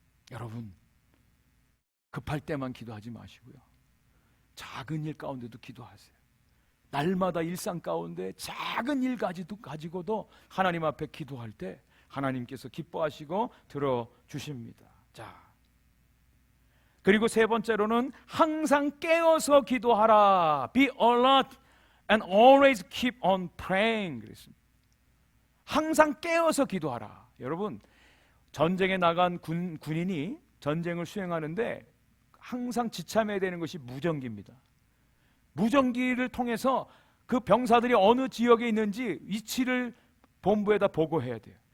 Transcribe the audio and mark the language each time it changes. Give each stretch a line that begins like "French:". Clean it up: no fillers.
Korean: 여러분, 급할 때만 기도하지 마시고요, 작은 일 가운데도 기도하세요. 날마다 일상 가운데 작은 일 가지고도 하나님 앞에 기도할 때 하나님께서 기뻐하시고 들어주십니다. 자, 그리고 세 번째로는 항상 깨어서 기도하라.
English: Be alert and always keep on praying
Korean: 그랬습니다. 항상 깨어서 기도하라. 여러분, 전쟁에 나간 군인이 전쟁을 수행하는데 항상 지참해야 되는 것이 무전기입니다. 무전기를 통해서 그 병사들이 어느 지역에 있는지 위치를 본부에다 보고해야 돼요.